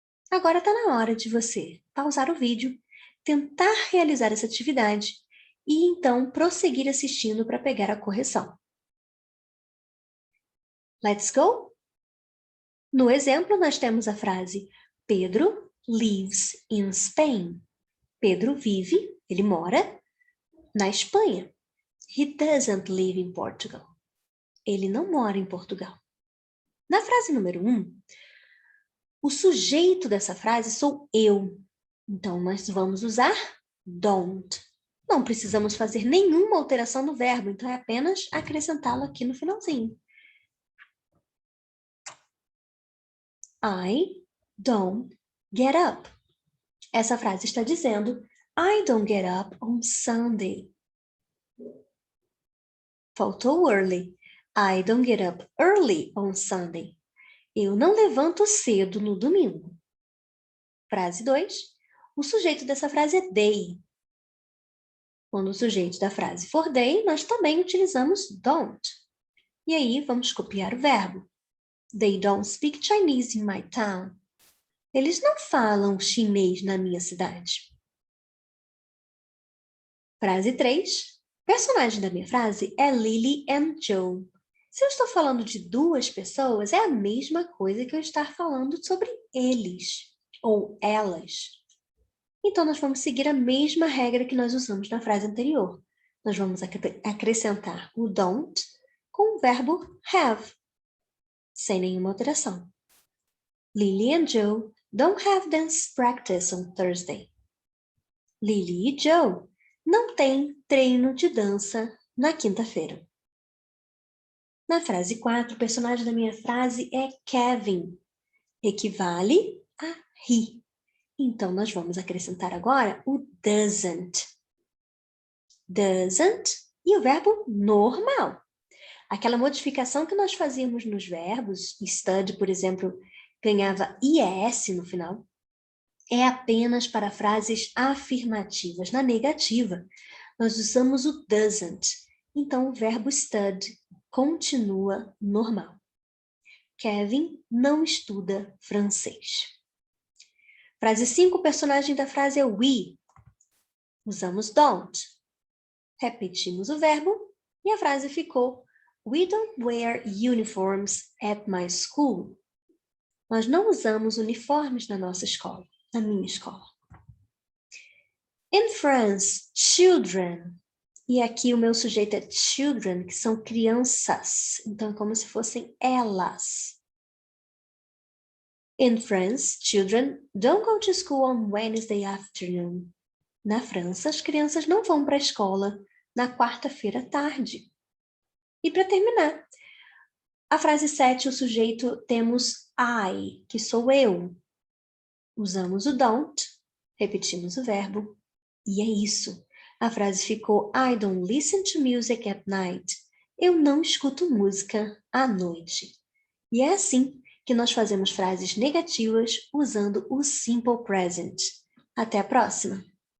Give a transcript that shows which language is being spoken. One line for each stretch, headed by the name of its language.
Portuguese: Agora está na hora de você pausar o vídeo, tentar realizar essa atividade e então prosseguir assistindo para pegar a correção.
English: Let's go?
Portuguese: No exemplo, nós temos a frase
English: Pedro lives in Spain.
Portuguese: Pedro vive, ele mora, na Espanha.
English: He doesn't live in Portugal.
Portuguese: Ele não mora em Portugal. Na frase número 1, o sujeito dessa frase sou eu. Então, nós vamos usar don't. Não precisamos fazer nenhuma alteração no verbo, então é apenas acrescentá-lo aqui no finalzinho.
English: I don't get up.
Portuguese: Essa frase está dizendo
English: I don't get up on Sunday.
Portuguese: Faltou early.
English: I don't get up early on Sunday.
Portuguese: Eu não levanto cedo no domingo. Frase 2. O sujeito dessa frase é they. Quando o sujeito da frase for they, nós também utilizamos don't. E aí, vamos copiar o verbo.
English: They don't speak Chinese in my town.
Portuguese: Eles não falam chinês na minha cidade. Frase 3. Personagem da minha frase é Lily and Joe. Se eu estou falando de duas pessoas, é a mesma coisa que eu estar falando sobre eles ou elas. Então, nós vamos seguir a mesma regra que nós usamos na frase anterior. Nós vamos acrescentar o don't com o verbo have, sem nenhuma alteração.
English: Lily and Joe don't have dance practice on Thursday.
Portuguese: Lily e Joe não têm treino de dança na quinta-feira. Na frase 4, o personagem da minha frase é Kevin. Equivale a he. Então, nós vamos acrescentar agora o doesn't. Doesn't e o verbo normal. Aquela modificação que nós fazíamos nos verbos, study, por exemplo, ganhava IES no final, é apenas para frases afirmativas. Na negativa, nós usamos o doesn't. Então, o verbo study continua normal. Kevin não estuda francês. Frase 5, o personagem da frase é we. Usamos don't. Repetimos o verbo e a frase ficou:
English: We don't wear uniforms at my school.
Portuguese: Nós não usamos uniformes na nossa escola, na minha escola.
English: In France, children.
Portuguese: E aqui o meu sujeito é children, que são crianças. Então, é como se fossem elas.
English: In France, children don't go to school on Wednesday afternoon.
Portuguese: Na França, as crianças não vão para a escola na quarta-feira à tarde. E para terminar, a frase 7, o sujeito temos I, que sou eu. Usamos o don't, repetimos o verbo, e é isso. A frase ficou
English: I don't listen to music at night.
Portuguese: Eu não escuto música à noite. E é assim que nós fazemos frases negativas usando o simple present. Até a próxima!